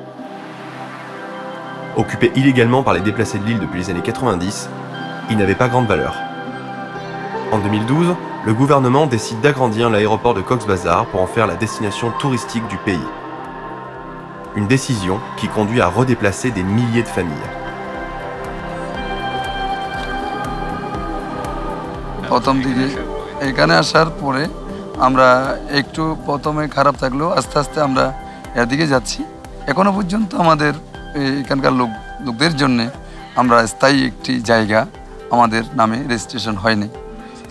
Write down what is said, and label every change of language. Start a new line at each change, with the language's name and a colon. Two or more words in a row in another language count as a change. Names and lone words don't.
French: Occupé illégalement par les déplacés de l'île depuis les années 90, il n'avait pas grande valeur. En 2012, le gouvernement décide d'agrandir l'aéroport de Cox's Bazar pour en faire la destination touristique du pays. Une décision qui conduit à redéplacer des milliers de familles.
Bangla: প্রথম দিকে এখানে আসার পরে আমরা একটু প্রথমে খারাপ থাকলেও আস্তে আস্তে আমরা এদিকে যাচ্ছি। এখনো পর্যন্ত আমাদের এখানকার লোকদের জন্য আমরা স্থায়ী একটি জায়গা আমাদের নামে রেজিস্ট্রেশন হয়নি।